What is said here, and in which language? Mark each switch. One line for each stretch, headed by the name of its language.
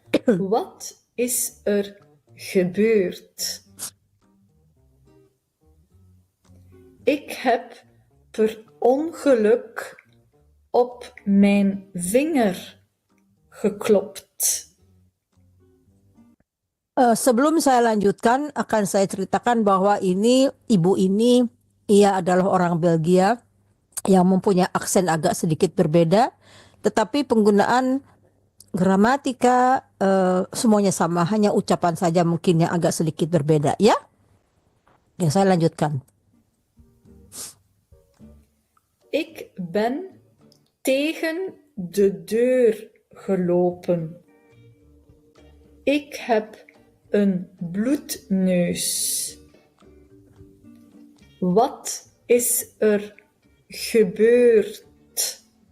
Dutch: Wat is er gebeurd? Ik heb per ongeluk op mijn vinger geklopt.
Indonesian: Sebelum saya lanjutkan, akan saya ceritakan bahwa ibu ini, ia adalah orang Belgia yang mempunyai aksen agak sedikit berbeda, tetapi penggunaan gramatika semuanya sama, hanya ucapan saja mungkin yang agak sedikit berbeda, ya? Ya, saya lanjutkan.
Dutch: Ik ben tegen de deur gelopen. Ik heb een bloedneus. Wat is er gebeurd?